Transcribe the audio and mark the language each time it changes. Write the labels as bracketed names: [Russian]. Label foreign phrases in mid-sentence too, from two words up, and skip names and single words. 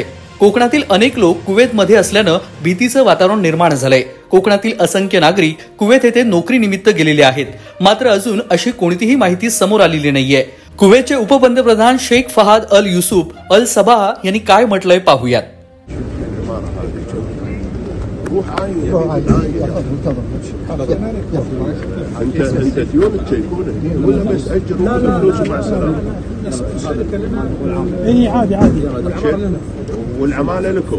[Marathi] कोकणातील अनेक लोक कुवेतमध्ये असल्याने भीतीचं वातावरण निर्माण झालंय। कोकणातील असंख्य नागरिक कुवेत येथे नोकरीनिमित्त गेलेले आहेत, मात्र अजून अशी कोणतीही माहिती समोर आलेली नाहीये। कुवेतचे उपपंतप्रधान शेख फहाद अल युसूफ अल सबाह यांनी काय म्हटलंय पाहूयात। [Arabic] انت ديون تشيكونه ولا بس اجروا فلوس مع السلامه؟ اي عادي والعماله لكم